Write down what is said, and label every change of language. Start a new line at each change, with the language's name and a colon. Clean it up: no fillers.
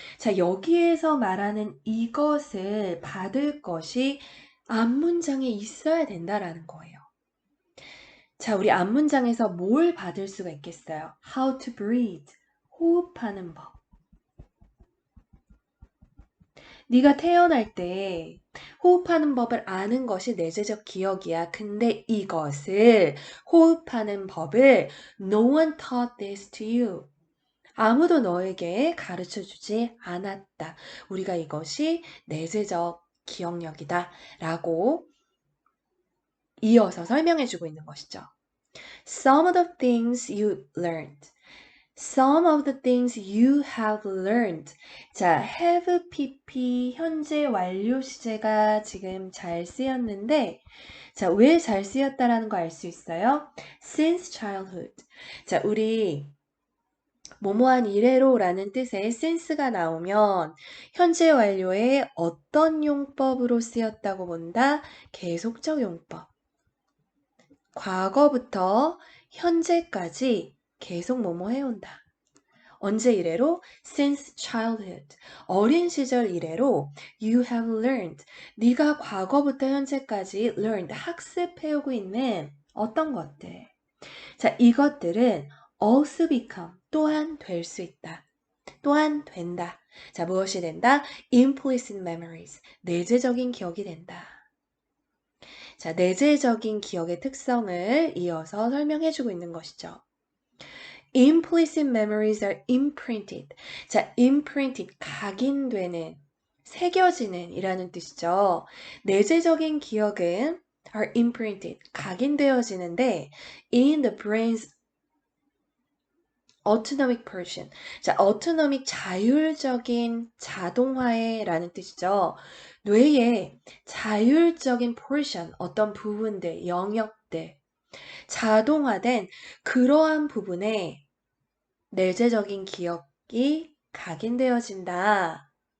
Korean: 자, 여기에서 말하는 이것을 받을 것이 앞문장에 있어야 된다라는 거예요. 자, 우리 앞문장에서 뭘 받을 수가 있겠어요?
English: How to breathe.
Korean: 호흡하는 법. 네가 태어날 때 호흡하는 법을 아는 것이 내재적 기억이야. 근데 이것을 호흡하는 법을
English: No one taught this to you.
Korean: 아무도 너에게 가르쳐 주지 않았다. 우리가 이것이 내재적 기억력이다. 라고 이어서 설명해 주고 있는 것이죠.
English: Some of the things you learned. Some of the things you have learned.
Korean: 자, have pp 현재 완료 시제가 지금 잘 쓰였는데 자, 왜 잘 쓰였다라는 거 알 수 있어요?
English: Since childhood.
Korean: 자, 우리 뭐뭐한 이래로라는 뜻의 since가 나오면 현재 완료의 어떤 용법으로 쓰였다고 본다? 계속적 용법. 과거부터 현재까지 계속 뭐뭐 해온다. 언제 이래로?
English: Since childhood.
Korean: 어린 시절 이래로
English: you have learned.
Korean: 네가 과거부터 현재까지 learned. 학습해오고 있는 어떤 것들. 자, 이것들은
English: also become.
Korean: 또한 될 수 있다. 또한 된다. 자, 무엇이 된다?
English: Implicit memories.
Korean: 내재적인 기억이 된다. 자, 내재적인 기억의 특성을 이어서 설명해주고 있는 것이죠.
English: Implicit memories are imprinted.
Korean: 자, imprinted, 각인되는, 새겨지는 이라는 뜻이죠. 내재적인 기억은 are imprinted, 각인되어지는데
English: in the brain's autonomic portion.
Korean: 자, autonomic, 자율적인 자동화에라는 뜻이죠. 뇌의 자율적인 portion, 어떤 부분들, 영역들, 자동화된 그러한 부분에 내재적인 기억이 각인되어진다.